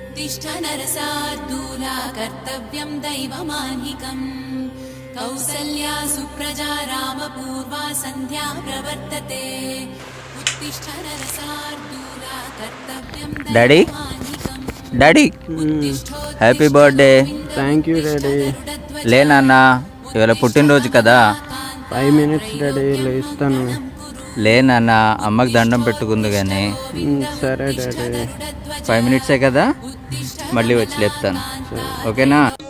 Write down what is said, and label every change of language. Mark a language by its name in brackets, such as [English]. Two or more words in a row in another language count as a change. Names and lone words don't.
[Sanskrit] उत्तिष्ठ नरसार्दूला कर्तव्यं दैवमान्निकम् कौसल्या सुप्रजा रामपूर्वा सन्ध्या प्रवर्तते उत्तिष्ठ नरसार्दूला कर्तव्यं [English] daddy daddy happy birthday. thank you daddy. [Telugu] లే నాన్న, ఇవాళ పుట్టినరోజు కదా. [English] 5 minutes daddy, లేస్తాను. [Telugu] లే నాన్న, అమ్మకి దండం పెట్టుకుంది కానీ. సరే డాడీ. 5 minutes కదా, మళ్ళీ వచ్చి లేపుతాను, ఓకేనా?